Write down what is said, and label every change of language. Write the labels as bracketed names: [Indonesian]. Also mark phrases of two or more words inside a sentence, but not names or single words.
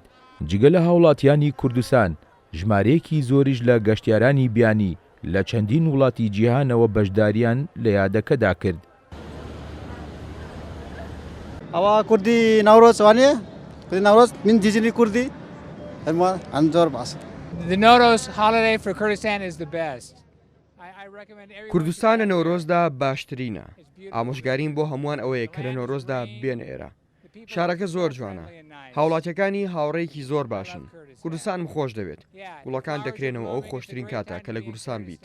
[Central Kurdish] جگە لە هاوڵاتیانی کوردستان ژمارەیەکی زۆریش لە گەشتیارانی بیانی لە چەندین وڵاتی جیهانەوە بەشداریان لە یادەکەدا کرد. ئەوە کوردی ناوڕۆز وانە؟ کوردی ناوڕۆز من دیزنی کوردی ئەم زۆر باس. [English] The Nowruz holiday for Kurdistan is the best. [Central Kurdish] کوردستان لە نەورۆزدا باشترینە. ئامۆژگاریم بۆ هەمووان ئەوەیە کە لە نەورۆزدا بێن ئێرە. شارەکە زۆر جوانە. هاوڵاتیەکانی هاوڕێیەکی زۆر باشن. کوردستانم خۆش دەوێت. گوڵەکان دەکرێنەوە ئەو خۆشترین کاتە کە لە کوردستان بیت.